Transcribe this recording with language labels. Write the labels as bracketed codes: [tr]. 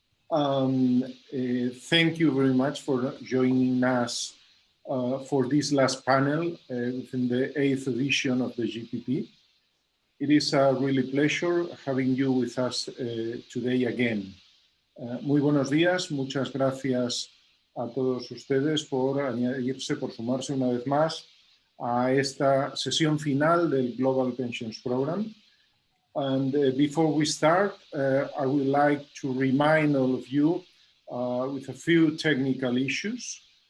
[en] Thank you very much for joining us for this last panel within the 8th edition of the GPP. It is a really pleasure having you with us today again. [es] Muy buenos días, muchas gracias a todos ustedes por añadirse, por sumarse una vez más a esta sesión final del Global Pensions Program. [en] And before we start, I would like to remind all of you with a few technical issues.